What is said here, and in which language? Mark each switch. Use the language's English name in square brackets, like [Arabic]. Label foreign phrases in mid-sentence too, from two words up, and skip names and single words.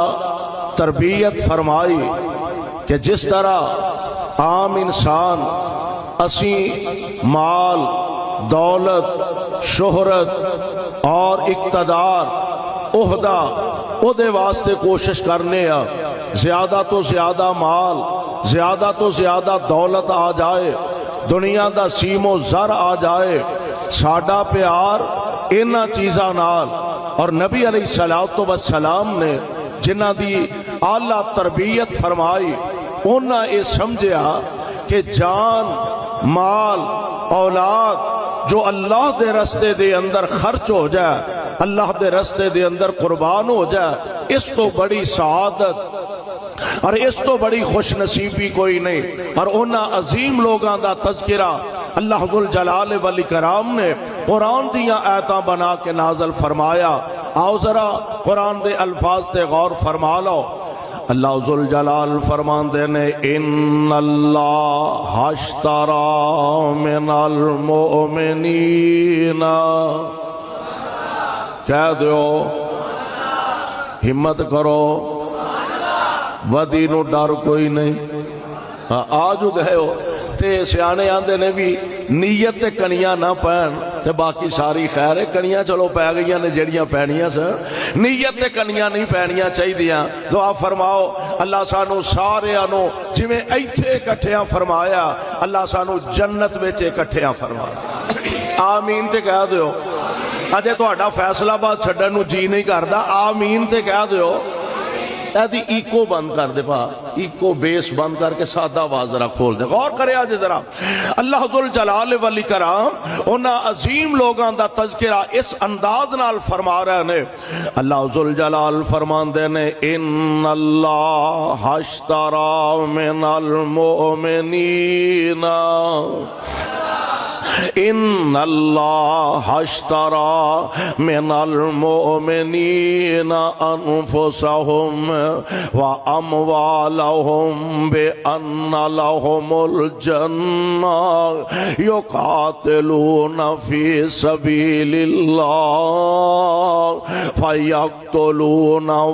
[Punjabi] تربیت فرمائی کہ جس طرح عام انسان اسی مال دولت شہرت اور اقتدار عہدہ دے واسطے کوشش کرنے زیادہ تو زیادہ مال زیادہ تو زیادہ دولت آ جائے، دنیا دا سیم و زر آ جائے، ساڈا پیار انہاں چیزاں نال اور نبی علیہ السلام نے جنہاں دی اعلیٰ تربیت فرمائی انہاں یہ سمجھیا کہ جان مال اولاد جو اللہ دے رستے دے اندر خرچ ہو جائے، اللہ دے رستے دے اندر قربان ہو جائے، اس تو بڑی سعادت اور اس تو بڑی خوش نصیبی کوئی نہیں۔ اور انہاں عظیم لوگاں دا تذکرہ اللہ ذوالجلال والاکرام نے قرآن دیاں آیتاں بنا کے نازل فرمایا۔ آؤ ذرا قرآن دے الفاظ تے غور فرما لو۔ اللہ ذوالجلال فرماندے نے [Arabic] ان اللہ اشتری من المؤمنین، [Punjabi] کہہ دیو ہمت کرو، ودی نو ڈر کوئی نہیں۔ آج گئے ہو تے سیانے آندے نے بھی نیت تے کنیاں نہ پہن تے باقی ساری خیر ہے، کنیاں چلو پہ گئیاں نے جڑیاں پہنیاں سن، نیت تے کنیاں نہیں پہنیاں چاہی دیاں۔ دعا فرماؤ اللہ سانو سارے آنو جویں ایتھے کٹھیاں فرمایا، اللہ سانو جنت وچ کٹھیاں فرمایا۔ آمین تے کہہ دیو، اجے تہاڈا فیصلہ باد چھڈن نو جی نہیں کردا، آمین تے کہہ دیو۔ ایدی ایکو بند کر دے پا، ایکو بیس بند کر کے سادہ آواز ذرا کھول دے، غور کرے آج ذرا۔ اللہ ذوالجلال والاکرام انہاں عظیم لوگاں دا تذکرہ اس انداز نال فرما رہے نے۔ اللہ ذوالجلال فرمان دے نے [Arabic] ان اللہ اشتری من المؤمنین، ان اللہ اشتری من المؤمنین انفسهم واموالهم بان لهم الجنہ یقاتلون فی سبیل اللہ فیقتلون